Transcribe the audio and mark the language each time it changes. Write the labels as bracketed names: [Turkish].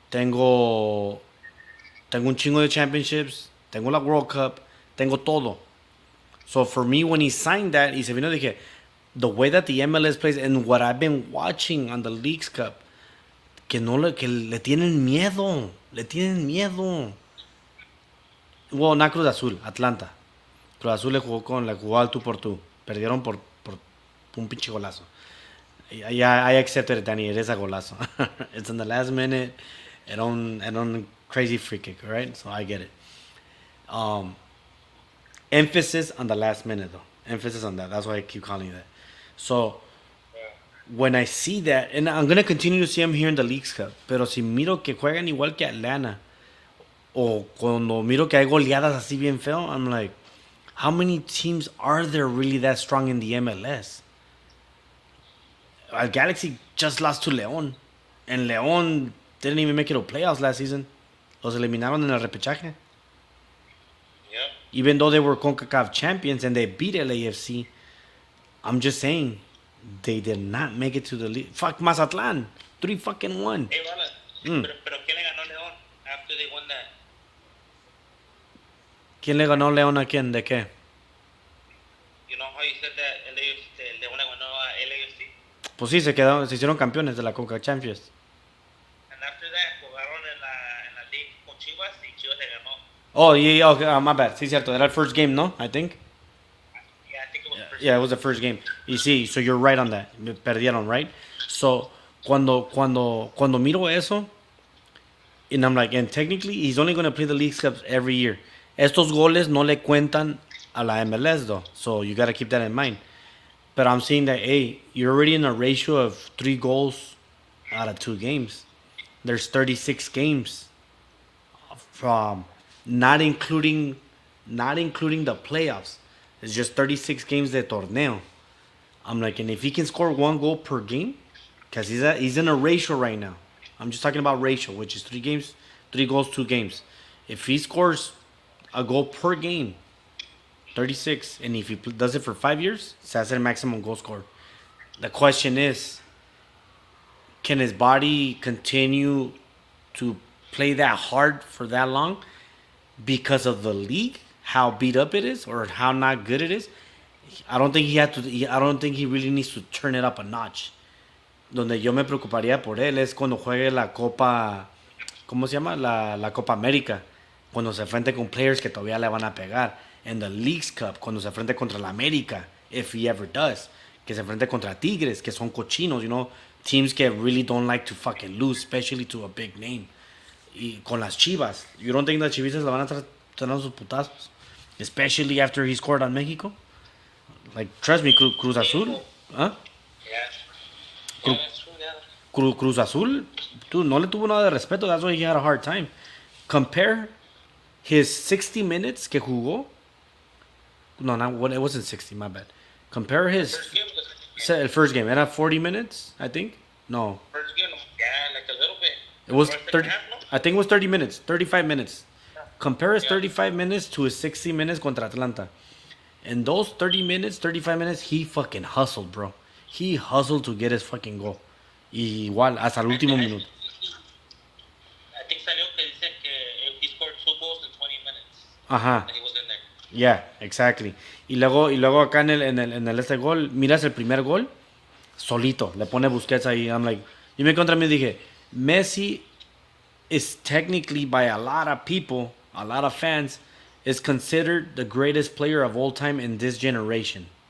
[Spanish] Tengo un chingo de championships. Tengo la World Cup. Tengo todo. [English] So for me, when he signed that, [Spanish] y se vino, dije, [English] the way that the MLS plays and what I've been watching on the Leagues Cup, [Spanish] que le tienen miedo. Le tienen miedo. [English] Well, not [Spanish] Cruz Azul, Atlanta. Cruz Azul le jugó al tú por tú. Perdieron por un pinche golazo. [English] I accepted it, Danny. It is a golazo. It's in the last minute. And on crazy free kick, right? So I get it. Emphasis on the last minute, though. Emphasis on that. That's why I keep calling it that. So, when I see that, and I'm going to continue to see him here in the Leagues Cup, [Spanish] pero si miro que juegan igual que Atlanta, o cuando miro que hay goleadas así bien feo, [English] I'm like, how many teams are there really that strong in the MLS? Galaxy just lost to León, and León didn't even make it to playoffs last season. [Spanish] Los eliminaron en el repechaje. [English] Yep. Even though they were CONCACAF champions and they beat LAFC, I'm just saying, they did not make it to the league. Fuck Mazatlán, 3-1. Hey, [Spanish] Roland, pero ¿quién le ganó a León [English] after they won that? [Spanish] ¿Quién le ganó León a quién? ¿De qué? [English] You know how you said that León [Spanish] le ganó a [English] LAFC? [Spanish] Pues sí, se hicieron campeones de la CONCACAF Champions. [English] And after that, [Spanish] jugaron en la league con Chivas y Chivas le ganó. [English] Oh, yeah, okay, my bad. [Spanish] Sí, cierto. Era el [English] first game, [Spanish] ¿no? [English] I think. Yeah, I think it was the first Yeah, it was the first game. [Spanish] Y sí, [English] so you're right on that. Me. [Spanish] Perdieron, [English] right? So, [Spanish] cuando miro eso, [English] And I'm like, and technically, he's only going to play the League Cups every year. [Spanish] Estos goles no le cuentan a la MLS, [English] though. So you got to keep that in mind. But I'm saying that, hey, you're already in a ratio of 3 goals out of 2 games. There's 36 games from not including the playoffs. It's just 36 games [Spanish] de torneo. [English] I'm like, and if he can score 1 goal per game, because he's in a ratio right now. I'm just talking about ratio, which is 3 games, 3 goals, 2 games. If he scores a goal per game, 36, and if he does it for 5 years, [Spanish] se hace el [English] maximum goal scorer. The question is, can his body continue to play that hard for that long because of the league, how beat up it is, or how not good it is? I don't think he had to. I don't think he really needs to turn it up a notch. [Spanish] Donde yo me preocuparía por él es cuando juegue la Copa, ¿cómo se llama? La Copa América. Cuando se enfrente con [English] players [Spanish] que todavía le van a pegar. En the Leagues Cup, cuando se enfrente contra la América, [English] if he ever does. [Spanish] Que se enfrente contra Tigres, que son cochinos, [English] teams que really don't like to fucking lose, especially to a big name. [Spanish] Y con las Chivas. [English] You don't think the [Spanish] Chivistas le van a estar dando sus putazos? [English] Especially after he scored on Mexico? Like, trust me, Cruz Azul. ¿Ah? Yeah. Cru- Yeah, that's true. Yeah. [Spanish] Cruz Azul, dude, no le tuvo nada de respeto. [English] That's why he had a hard time. Compare his 60 minutes [Spanish] que jugó. [English] No, it wasn't 60, my bad. Compare his First game was el first game. [Spanish] Era [English] 40 minutes, I think. No, first game. Yeah, like a little bit. it was First and 30. a half, no? I think it was 30 minutes, 35 minutes. Compare his Yeah. 35 minutes to his 60 minutes contra Atlanta. In those 30 minutes, 35 minutes, he fucking hustled, bro. He hustled to get his fucking goal. [Spanish] Y igual, hasta el último minuto. [English] I think [Spanish] salió que dice que [English] he scored 2 goals in 20 minutes. Ajá. And he was in there. Yeah, exactly. [Spanish] Y luego acá en el este gol, miras el primer gol, solito, le pone Busquets ahí. [English] I'm like, [Spanish] yo me contra mí dije, [English] Messi is technically by a lot of people, a lot of fans, is considered the greatest player of all time in this generation.